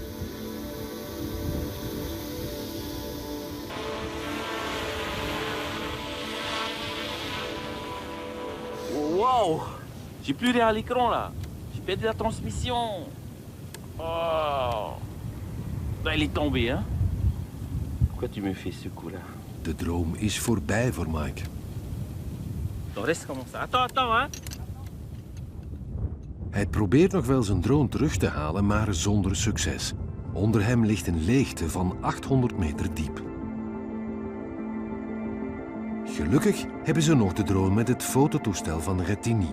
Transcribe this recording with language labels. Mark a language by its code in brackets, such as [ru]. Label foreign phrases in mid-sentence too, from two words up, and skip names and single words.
[fr] Wow! J'ai plus rien à l'écran, là. J'ai perdu la transmission. Oh! Là, il est tombé, hein? Pourquoi tu me fais ce coup-là? [nl] De droom is voorbij voor Mike. [fr] Donc, reste comme ça. Attends, hein? [nl] Hij probeert nog wel zijn drone terug te halen, maar zonder succes. Onder hem ligt een leegte van 800 meter diep. Gelukkig hebben ze nog de drone met het fototoestel van Retigny.